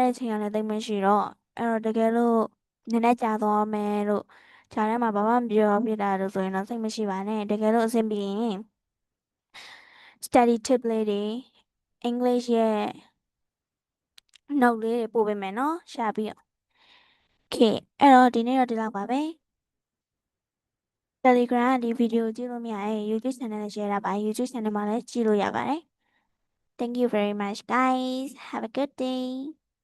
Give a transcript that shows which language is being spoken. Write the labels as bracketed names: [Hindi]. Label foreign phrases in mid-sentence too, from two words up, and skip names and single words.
[Burmese] တဲ့ချိန်ကလည်းသိပ်မရှိတော့အဲ့တော့တကယ်လို့နည်းနည်းကြာသွားမယ်လို့ခြားထဲမှာဘာမှမပြောဖြစ်တာလို့ဆိုရင်တော့စိတ်မရှိပါနဲ့တကယ်လို့အဆင်ပြေရင် [English] study tip [Burmese] လေးတွေ English ရဲ့ note လေးတွေပို့ပေးမယ်เนาะရှာပြီးတော့ okay အဲ့တော့ဒီနေ့တော့ဒီလောက်ပါပဲ Telegram ကဒီဗီဒီယိုကြည့်လို့မရရင် YouTube channel နဲ့ share တာပါ YouTube channel မှာလည်းကြည့်လို့ရပါတယ် [English] Thank you very much guys have a good day